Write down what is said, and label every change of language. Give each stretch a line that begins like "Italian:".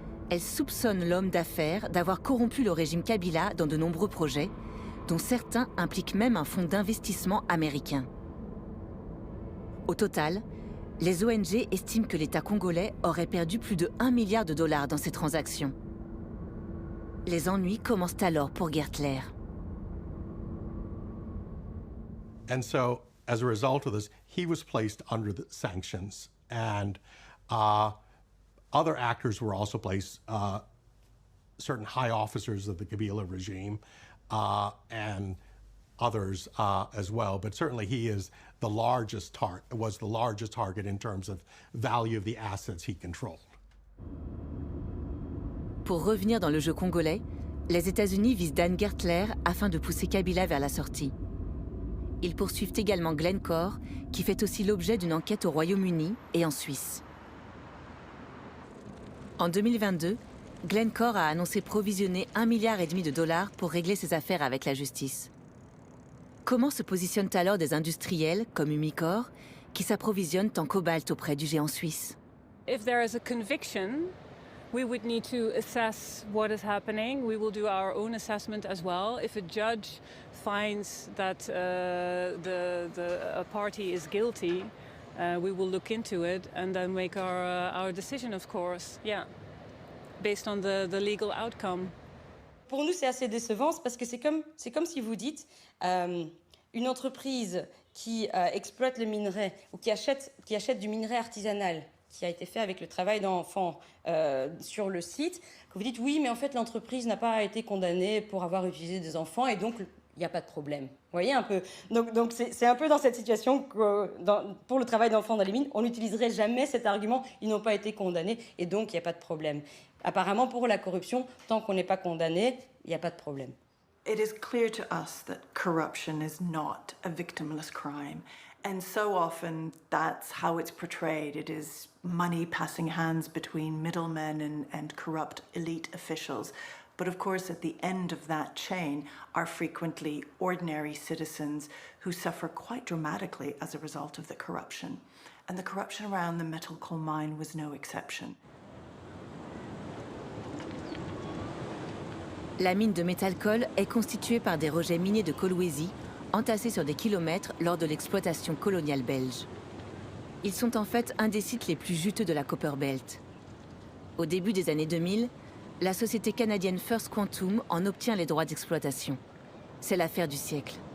French: Elle soupçonne l'homme d'affaires d'avoir corrompu le régime Kabila dans de nombreux projets, dont certains impliquent même un fonds d'investissement américain. Au total, les ONG estiment que l'État congolais aurait perdu plus de 1 milliard de dollars dans ces transactions. Les ennuis commencent alors pour Gertler.
English: And so, as a result of this, he was placed under the sanctions, and other actors were also placed, certain high officers of the Kabila regime, and others as well. But certainly he is the largest was the largest target in terms of value of the assets he controlled.
French: Pour revenir dans le jeu congolais, les États-Unis visent Dan Gertler afin de pousser Kabila vers la sortie. Ils poursuivent également Glencore, qui fait aussi l'objet d'une enquête au Royaume-Uni et en Suisse. En 2022, Glencore a annoncé provisionner 1,5 milliard de dollars pour régler ses affaires avec la justice. Comment se positionnent alors des industriels comme Umicore qui s'approvisionnent en cobalt auprès du géant suisse?
English: If there is a conviction, we would need to assess what is happening. We will do our own assessment as well. If a judge finds that a party is guilty, we will look into it and then make our decision, of course. Yeah, based on the legal outcome.
French: Pour nous, c'est assez décevant parce que c'est comme si vous dites une entreprise qui exploite le minerai ou qui achète du minerai artisanal qui a été fait avec le travail d'enfants sur le site, que vous dites oui, mais en fait l'entreprise n'a pas été condamnée pour avoir utilisé des enfants et donc il n'y a pas de problème. Vous voyez un peu. Donc c'est un peu dans cette situation que pour le travail d'enfants dans les mines, on n'utiliserait jamais cet argument, ils n'ont pas été condamnés et donc il n'y a pas de problème. Apparemment pour la corruption, tant qu'on n'est pas condamné, il n'y a pas de problème.
English: It is clear to us that corruption is not a victimless crime. And so often that's how it's portrayed. It is money passing hands between middlemen and corrupt elite officials. But of course, at the end of that chain are frequently ordinary citizens who suffer quite dramatically as a result of the corruption. And the corruption around the metal coal mine was no exception.
French: La mine de Métalcol est constituée par des rejets miniers de Kolwezi entassés sur des kilomètres lors de l'exploitation coloniale belge. Ils sont en fait un des sites les plus juteux de la Copper Belt. Au début des années 2000, la société canadienne First Quantum en obtient les droits d'exploitation. C'est l'affaire du siècle.